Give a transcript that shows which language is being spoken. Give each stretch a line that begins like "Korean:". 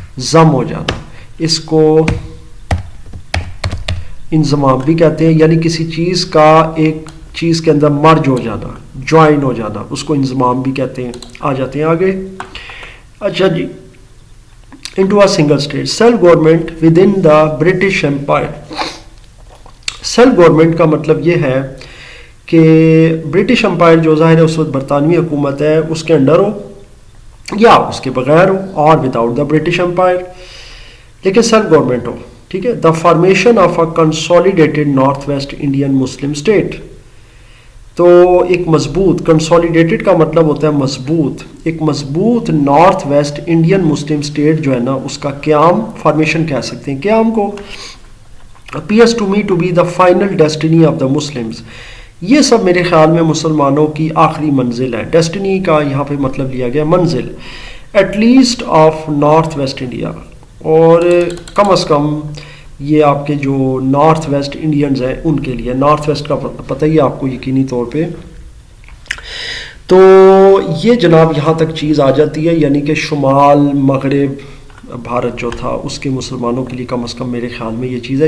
Urdu: ضم ہو جانا, اس کو انضمام بھی کہتے ہیں. یعنی کسی چیز کا ایک چیز کے اندر مرج ہو جانا, جوائن ہو جانا, اس کو انضمام بھی کہتے ہیں. آ جاتے ہیں آگے. اچھا جی,
English: Into a single state. Self government within the British empire.
Urdu: Self government کا مطلب یہ ہے کہ برٹش امپائر جو ظاہر ہے اس وقت برطانوی حکومت ہے, اس کے انڈر ہو یا اس کے بغیر ہو, اور
English: without the British empire,
Urdu: لیکن سیلف گورنمنٹ ہو. ٹھیک ہے.
English: The formation of a consolidated north west Indian Muslim state.
Urdu: تو ایک مضبوط, کنسالیڈیٹڈ کا مطلب ہوتا ہے مضبوط, ایک مضبوط north West Indian Muslim state جو ہے نا اس کا قیام, فارمیشن کہہ سکتے ہیں قیام کو.
English: appears to me to be the final destiny of the Muslims.
Urdu: یہ سب میرے خیال میں مسلمانوں کی آخری منزل ہے. ڈیسٹنی کا یہاں پہ مطلب لیا گیا منزل.
English: at least of north west India,
Urdu: اور کم از کم یہ آپ کے جو نارتھ ویسٹ انڈینز ہیں ان کے لیے. نارتھ ویسٹ کا پتہ ہی آپ کو یقینی طور پہ. تو یہ جناب یہاں تک چیز آ جاتی ہے, یعنی کہ شمال مغرب بھارت جو تھا اس کے مسلمانوں کے لیے کم از کم میرے خیال میں یہ چیز ہے.